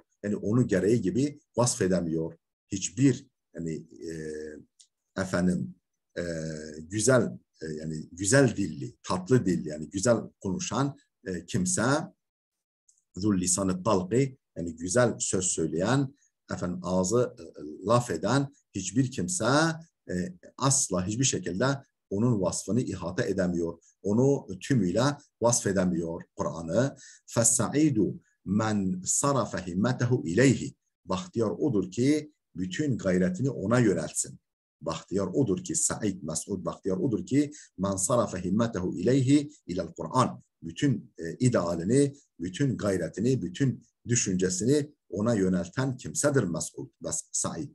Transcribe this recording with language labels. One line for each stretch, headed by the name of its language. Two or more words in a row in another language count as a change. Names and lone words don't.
Turkish: Yani onu gereği gibi vasfedemiyor. Hiçbir yani efendim güzel yani güzel dilli, tatlı dilli, yani güzel konuşan kimse zul lisan-ı talqi, yani güzel söz söyleyen, efendim ağzı laf eden hiçbir kimse asla hiçbir şekilde onun vasfını ihate edemiyor. Onu tümüyle vasfedemiyor Kur'an'ı.
Arabic: فَالسَّعِيدُ مَنْ صَرَفَ هِمَّتَهُ اِلَيْهِ.
Turkish: Bahtiyar odur ki bütün gayretini ona yöneltsin. Bahtiyar odur ki, Said, Mes'ud bahtiyar odur ki
Arabic: من صرف همته إليه إلى القرآن.
Turkish: Bütün idealini, bütün gayretini, bütün düşüncesini ona yönelten kimsedir Mes'ud ve Said.